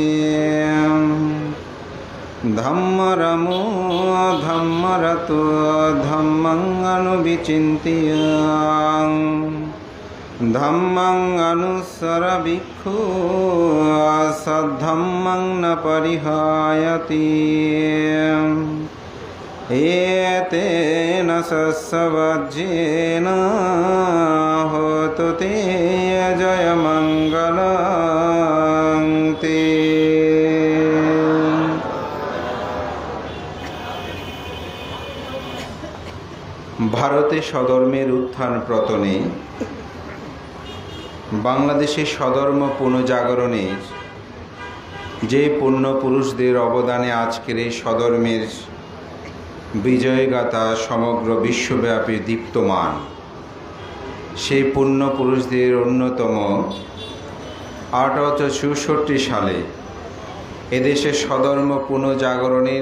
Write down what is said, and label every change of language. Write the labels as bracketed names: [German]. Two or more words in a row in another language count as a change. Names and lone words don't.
[Pali] धम्मरमो धम्मरतो धम्मं अनुविचिन्त्य धम्मं अनुसर भिक्खु सद्धम्मं न परिहायति एतेन सस्वज्येन होतु ते जयमङ्गलं ते। [Bangla] ভারতে স্বধর্মের উত্থান পতনে বাংলাদেশের স্বধর্ম পুনর্জাগরণের যে পুণ্য পুরুষদের অবদানে আজকের এই স্বধর্মের বিজয়গাথা সমগ্র বিশ্বব্যাপী দীপ্তমান, সেই পুণ্য পুরুষদের অন্যতম 1864 সালে এদেশের স্বধর্ম পুনর্জাগরণের